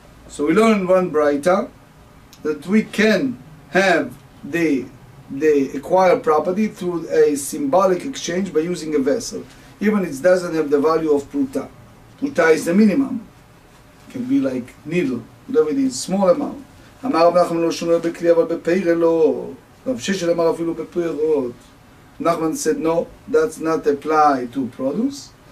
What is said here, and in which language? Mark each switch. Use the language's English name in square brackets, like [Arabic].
[English] So we learn one braita, that we can have the acquired property through a symbolic exchange by using a vessel. Even it doesn't have the value of pruta. Pruta is the minimum. It can be like needle, whatever it is, small amount. [Hebrew] אמר רב נחמן לא שונה בכלי אבל בפירה לא. רב ששת אמר אפילו בפירות. [English] Nachman said no, that's not apply to produce.